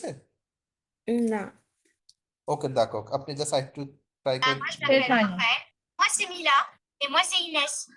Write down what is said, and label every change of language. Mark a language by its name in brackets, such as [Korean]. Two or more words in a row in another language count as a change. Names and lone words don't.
[Bangla] না। ওকে দাকক, আপনি জাস্ট একটু ট্রাই [French] Bah, [Bangla] করে [French] moi je [Bangla] শেষ [French] m'appelle [Bangla] হয়নি। [French] Raphaël, moi c'est Mila et moi c'est Inès.